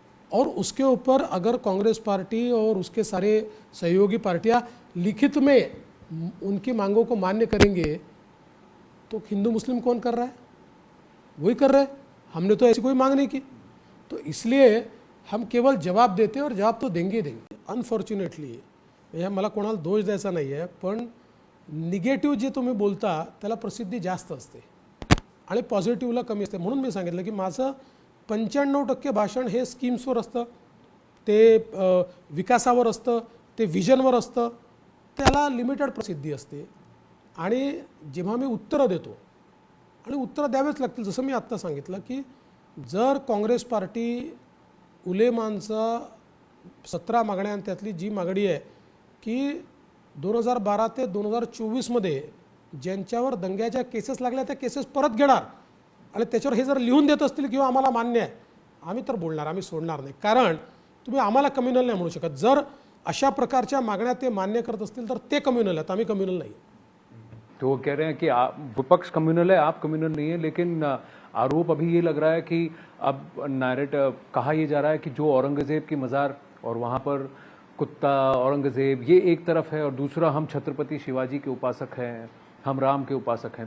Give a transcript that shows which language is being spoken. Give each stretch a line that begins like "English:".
Hindi: और उसके ऊपर अगर कांग्रेस पार्टी और उसके सारे सहयोगी पार्टियां लिखित में उनकी मांगों को मान्य करेंगे तो हिंदू मुस्लिम कौन कर रहा है? वही कर रहे हैं। हमने तो ऐसी कोई मांग नहीं की। तो इसलिए हम केवळ जवाब देते और जवाब तो देंगे ही देंगे.
Marathi: अनफॉर्च्युनेटली हे मला कोणाला दोष द्यायचा नाही आहे, पण निगेटिव्ह जे तुम्ही बोलता त्याला प्रसिद्धी जास्त असते आणि पॉझिटिव्हला कमी असते. म्हणून मी सांगितलं की माझं 95% भाषण हे स्कीम्सवर असतं, ते विकासावर असतं, ते व्हिजनवर असतं, त्याला लिमिटेड प्रसिद्धी असते. आणि जेव्हा मी उत्तरं देतो आणि उत्तरं द्यावेच लागतील, जसं मी आत्ता सांगितलं की जर काँग्रेस पार्टी उलेमांचा 17 मागण्या आणि त्यातली जी मागणी आहे की 2012 ते 2024 मध्ये ज्यांच्यावर दंग्याच्या केसेस लागल्या त्या केसेस परत घेणार आणि त्याच्यावर हे जर लिहून देत असतील किंवा आम्हाला मान्य आहे, आम्ही तर बोलणार, आम्ही सोडणार नाही. कारण तुम्ही आम्हाला कम्युनल नाही म्हणू शकत. जर अशा प्रकारच्या मागण्या ते मान्य करत असतील तर ते कम्युनल आहेत, आम्ही कम्युनल नाही.
Hindi: तो वो कह रहे हैं कि विपक्ष कम्युनल है, आप कम्युनल नहीं है, लेकिन आरोप अभी ये लग रहा है कि अब कहा यह जा रहा है कि जो औरंगजेब की मज़ार और वहाँ पर कुत्ता औरंगजेब ये एक तरफ है और दूसरा हम छत्रपति शिवाजी के उपासक हैं, हम राम के उपासक हैं.